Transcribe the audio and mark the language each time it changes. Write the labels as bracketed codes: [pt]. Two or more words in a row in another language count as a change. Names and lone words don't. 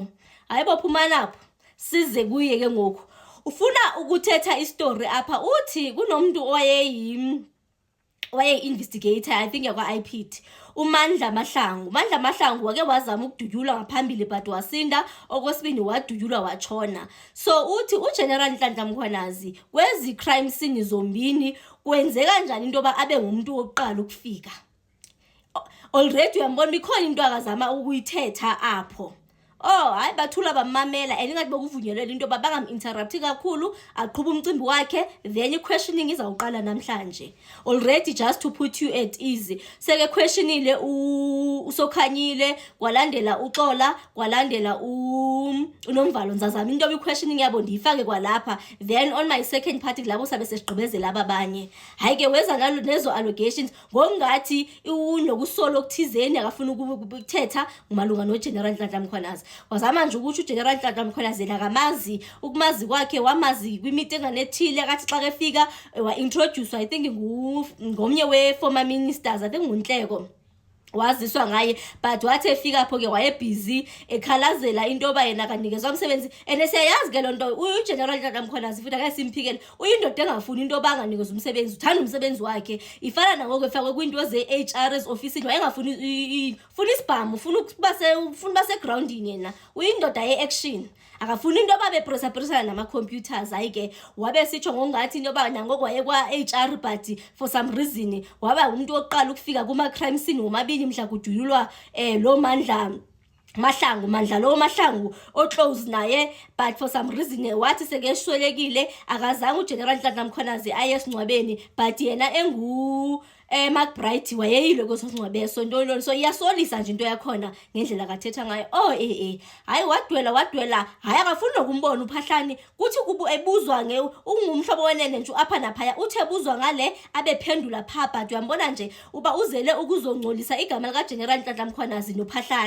[xh] Hayi bophuma lapho size kuye ke ngoku ufuna ukuthetha istory apha uthi kunomuntu waye-investigator [en] I think [xh] yakwa-IPD uMandla Mahlangu. Mandla Mahlangu wake wazama ukudutyulwa ngaphambili but wasinda, okwesibini wadutyulwa watshona. So uthi uGeneral Nhlanhla Mkhwanazi kwezi crime scene zombini kwenzeka kanjani into yoba abe ngumuntu wokuqala ukufika. Already uyambona ikhona into akazama ukuyithetha apho. Hayi bathula bamamela elingathi bokuvunyelwa into yoba bangam-interrupt kakhulu aqhubha umcimbi wakhe then i-questioning izawuqala namhlanje. [en] Already just to put you at ease [xh] seke questionile uSokhanyile kwalandela uXola kwalandela uNomvalo Nzazama into yoba i-questioning yabo ndiyifake kwalapha [en] then on my second party [xh] labo sabe sesigqibezela ababanye. Hayi ke weza nalo nezo allegations ngokungathi unokusolo okuthizeni akafuna ukuthetha ngumalunga noGeneral Nhlanhla Mkhwanazi. Wazama nje ukuthi uGeneral Nhlanhla Mkhwanazi akamazi ukumazi kwakhe wamazi kwi-meeting anethile akathi xa kefika wa-introduce [en] I think [xh] ngomnye we-former ministers [en] I think [xh] nguNhleko waziswa ngaye but wathi efika apho ke wayebhizi ekhalazela into yoba yena kanikezwa umsebenzi siyayazi ke lonto uGeneral Nhlanhla Mkhwanazi futhi akayisimphikele uyindoda engafuni into yoba anganikezwa umsebenzi uthanda umsebenzi wakhe ifana nangoko efakwe kwinto ze-HR's office wayengafuni funa isibhamu ufuna basegroundini yena uyindoda ye-action akafuni into yoba bepresa nama-computers. Hayi ke wabe sitsho ngongathi into yoba nangoko waye kwa-HR [en] but for some reason [xh] waba umuntu wokuqala ukufika kuma-crime scene womabili mhla kuduyulwa lo Mandla lo Mahlangu oclose naye [en] but for some reason [xh] wathi sekeshwelekile akazange uGeneral Nhlanhla Mkhwanazi aye esingcwabeni but yena McBride wayeyilo kwesongcwabe so ntoni so iyasolisa nje into yakhona ngendlela kathetha ngayo. Hayi wadwela hayi akafuni nokumbona uPhahlani kuthi ebuzwa ungumhlobo wenene nje apha naphaya uthi ebuzwa ngale abephendula pha but uyambona nje uba uzele ukuzongcolisa igama lika General Nhlanhla Mkhwanazi noPhahlani.